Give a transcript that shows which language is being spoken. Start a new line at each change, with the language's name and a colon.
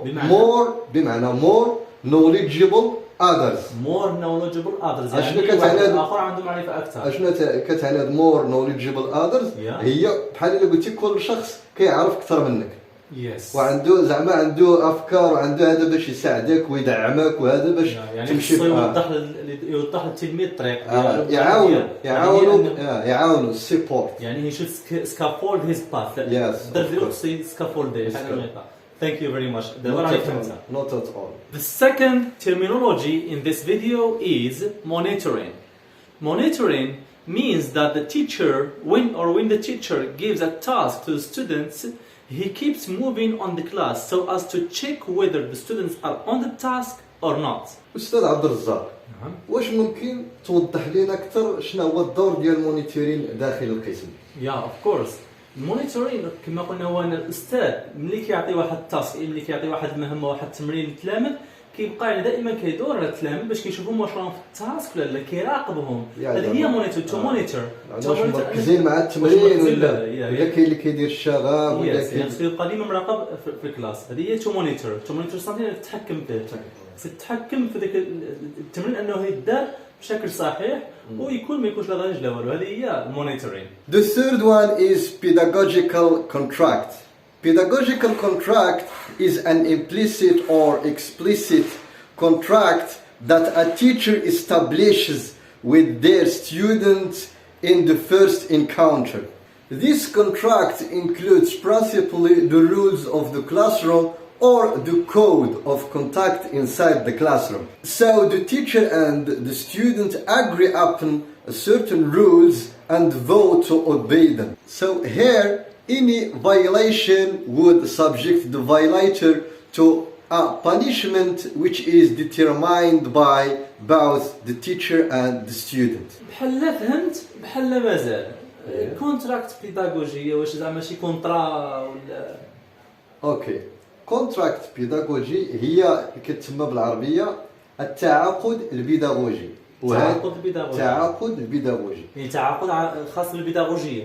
English: more بمعنى more knowledgeable others. more knowledgeable others.
Arabic: يعني واحد آخر عنده معرفة أكثر. أشنو كتعني more knowledgeable others؟ هي بحال إلا قلتي كل شخص كيعرف أكثر منك. وعنده زعما عنده أفكار وعنده هذا باش يساعدك ويدعمك، وهذا باش تمشي. يوضح للتلميذ الطريق. يعاونوا support.
English: يعني he should scaffold his path. scaffold. Thank you very much. Not at all. The second terminology in this video is monitoring. Monitoring means that the teacher, when the teacher gives a task to the students, he keeps moving on the class so as to check whether the students are on the task or not.
Arabic: أستاذ عبد الرزاق، واش ممكن توضح لنا أكثر شنو هو الدور ديال المونيتورين داخل القسم؟
English: Yeah, of course.
Arabic: المونيتورين كما قلنا هو ان الاستاذ ملي كيعطي واحد التاسك، ملي كيعطي واحد المهمه، واحد التمرين للتلاميذ، كيبقى يعني دائما كيدور على التلاميذ باش كيشوفهم واش راهم في التاسك ولا لا، كيراقبهم. هذه هي مونيتور. تو مونيتور مركزين مع التمرين ولا كاين اللي كيدير الشغب ولا كاين يبقى ديما مراقب في الكلاس. هذه هي تو مونيتور. تو مونيتور صافي تتحكم فيه، تتحكم في ذاك التمرين انه يدار بشكل صحيح ويكون ما يكونش لا ضجيج لا والو. هذه هي monitoring.
English: The third one is pedagogical contract. Pedagogical contract is an implicit or explicit contract that a teacher establishes with their students in the first encounter. This contract includes principally the rules of the classroom or the code of contact inside the classroom. So the teacher and the student agree upon certain rules and vote to obey them. So here, any violation would subject the violator to a punishment which is determined by both the teacher and the student.
Arabic: بحال فهمت بحال مازال. كونتراكت بيداغوجية واش زعما شي كونطرا ولا؟
English: Okay.
Arabic: كونتراكت بيداغوجي هي كتسمى بالعربيه التعاقد البيداغوجي. التعاقد البيداغوجي يعني تعاقد خاص بالبيداغوجيه